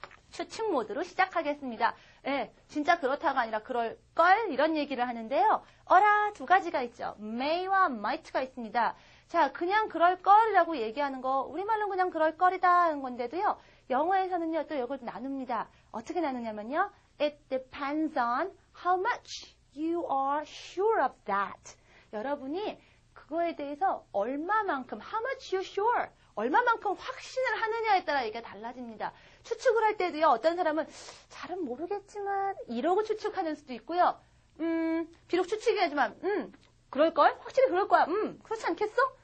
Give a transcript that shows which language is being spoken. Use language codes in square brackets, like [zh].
[ko] 추측 모드로 시작하겠습니다. 진짜 그렇다가 아니라 그럴걸 이런 얘기를 하는데요. 두 가지가 있죠. may와 might가 있습니다. 자, 그냥 그럴걸이라고 얘기하는 거 우리말로는 그냥 그럴걸이다 하는 건데도요. 영어에서는요. 또 이걸 나눕니다. 어떻게 나누냐면요. [en] It depends on how much you are sure of that. [ko] 여러분이 그거에 대해서 얼마만큼 [en] how much you sure [ko] 얼마만큼 확신을 하느냐에 따라 이게 달라집니다. 추측을 할 때도요. 어떤 사람은 잘은 모르겠지만 이러고 추측하는 수도 있고요. 비록 추측이지만 그럴걸? 확실히 그럴 거야. 그렇지 않겠어?